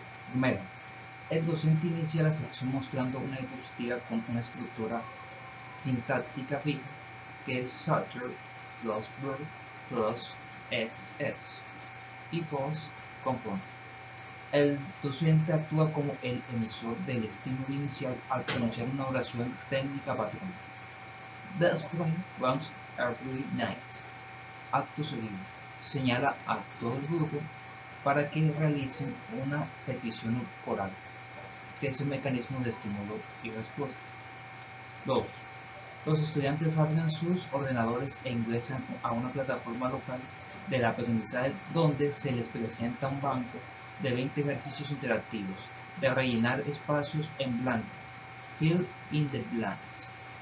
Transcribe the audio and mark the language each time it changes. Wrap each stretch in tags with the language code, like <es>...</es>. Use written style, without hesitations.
<es>Primero, el docente inicia la sección mostrando una diapositiva con una estructura sintáctica fija, que es</es> <en>subject plus verb plus SS equals component.</en> <es>El docente actúa como el emisor del estímulo inicial al pronunciar una oración técnica patrón.</es> <en>The spring runs every night.</en> <es>Acto seguido, señala a todo el grupo para que realicen una petición coral, que es el mecanismo de estímulo y respuesta. 2. Los estudiantes abren sus ordenadores e ingresan a una plataforma local del aprendizaje donde se les presenta un banco de 20 ejercicios interactivos de rellenar espacios en blanco,</es> <en>fill in the blanks.</en>